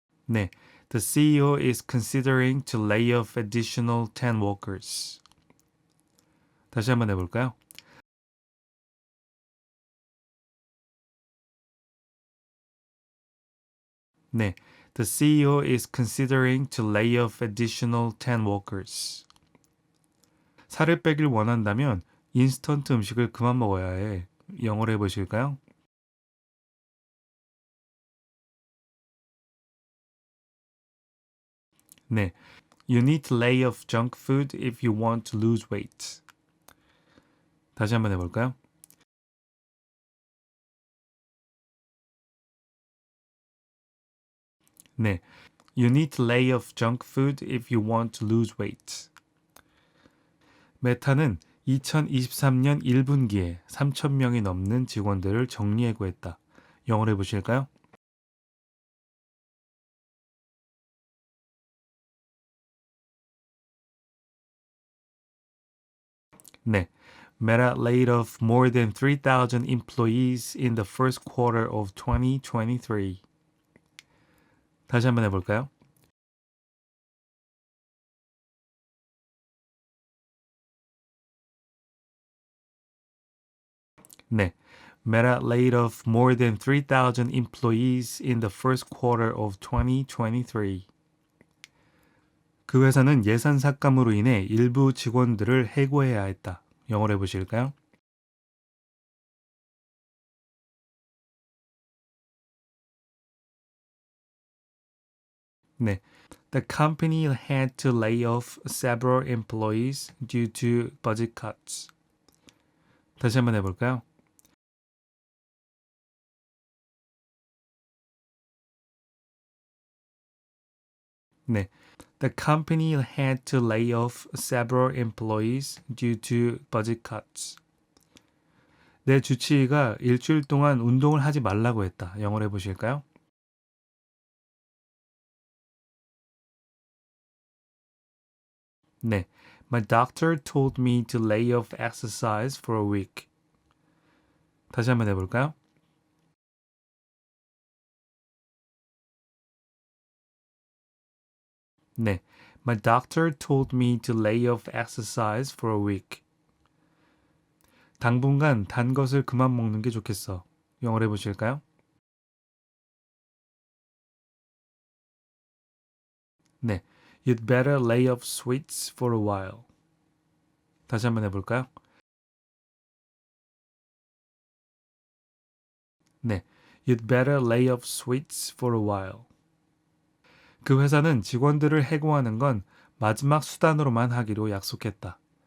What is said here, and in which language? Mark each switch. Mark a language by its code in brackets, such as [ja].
[ko] 네, [en] the CEO is considering to lay off additional 10 workers. [ko] 다시 한번 해볼까요? 네, [en] the CEO is considering to lay off additional 10 workers. [ko] 살을 빼길 원한다면 인스턴트 음식을 그만 먹어야 해. 영어로 해보실까요? 네. [en] You need to lay off junk food if you want to lose weight. [ko] 다시 한번 해볼까요? 네. [en] You need to lay off junk food if you want to lose weight. [ko] 메타는 2023년 1분기에 3,000명이 넘는 직원들을 정리해고했다. 영어로 해보실까요? 네. [en] Meta laid off more than 3,000 employees in the first quarter of 2023. [ko] 다시 한번 해볼까요? 네. [en] Meta laid off more than 3,000 employees in the first quarter of 2023. [ko] 그 회사는 예산 삭감으로 인해 일부 직원들을 해고해야 했다. 영어로 해보실까요? 네. [en] The company had to lay off several employees due to budget cuts. [ko] 다시 한번 해볼까요? 네. [en] The company had to lay off several employees due to budget cuts. [ko] 내 주치의가 일주일 동안 운동을 하지 말라고 했다. 영어로 해보실까요? 네. [en] My doctor told me to lay off exercise for a week. [ko] 다시 한번 해볼까요? 네. [en] My doctor told me to lay off exercise for a week. [ko] 당분간 단 것을 그만 먹는 게 좋겠어. 영어로 해보실까요? 네. [en] You'd better lay off sweets for a while. [ko] 다시 한번 해볼까요? 네. [en] You'd better lay off sweets for a while. [ko] 그 회사는 직원들을 해고하는 건 마지막 수단으로만 하기로 약속했다.